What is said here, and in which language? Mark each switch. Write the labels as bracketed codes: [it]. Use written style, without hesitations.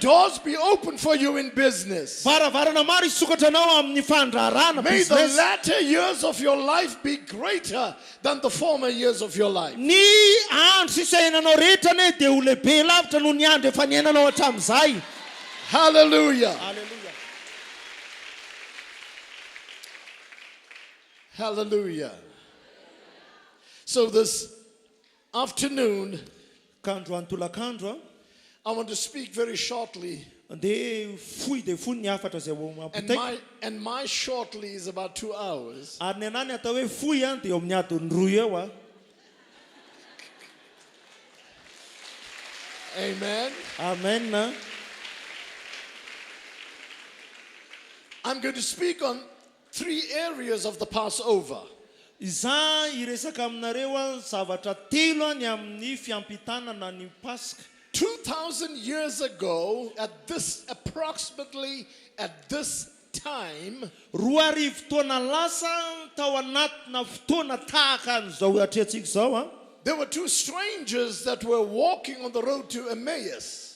[en] doors be open for you in business. [mg] Varavarana maro sokatra anao amin'ny fandrarana [en] May the business. latter years of your life be greater than the former years of your life. [mg] Ny andro sisainanao rehetra ne dia ho lehibe lavitra noho ny andro efa niainanao hatramin'izay. [en] Hallelujah. [mg] Haleluya. [en] Hallelujah. So this afternoon, [mg] Kandro antolakandro [en] I want to speak very shortly. [mg] dia fohy dia fohy ny afatra zay mampitaiko. [en] And my shortly is about 2 hours. [mg] Ary ny anany atao hoe fohy a dia eo amin'ny adiny roa eo a. Amen. Amen. [en] I'm going to speak on 3 areas of the Passover. [mg] Iza iresaka aminareo a zavatra telo ny amin'ny fiampitanana ny Paska. [en] 2,000 years ago, approximately at this time, [mg] Roa arivo taona lasa tao anatina fotoana tahaka an'izao atrehantsika izao a. [en] there were 2 strangers that were walking on the road to Emmaus.